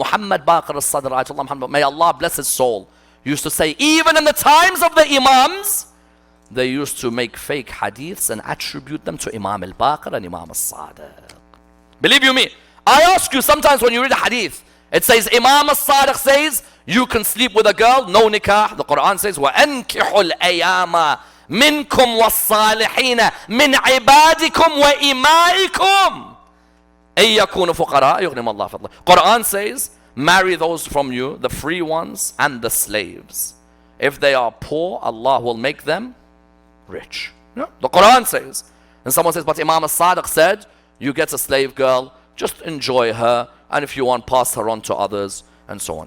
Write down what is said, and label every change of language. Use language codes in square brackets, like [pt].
[en] Muhammad Baqir al-Sadr, Ayatollah Muhammad, may Allah bless his soul, used to say, even in the times of the Imams, they used to make fake hadiths and attribute them to Imam al-Baqir and Imam al-Sadiq. Believe you me, I ask you sometimes when you read a hadith, it says Imam al-Sadiq says, you can sleep with a girl, no nikah. The Quran says, [ar] وَأَنْكِحُوا الْأَيَامَ مِنْكُمْ وَالصَّالِحِينَ مِنْ عِبَادِكُمْ وَإِمَائِكُمْ أَن يَكُونُوا فُقَرَاءَ يُغْنِهِمُ اللَّهُ فَضْلَهُ. [en] Quran says, marry those from you, the free ones and the slaves. If they are poor, Allah will make them rich. Yeah? The Quran says. And someone says, but Imam al-Sadiq said, you get a slave girl, just enjoy her, and if you want, pass her on to others, and so on.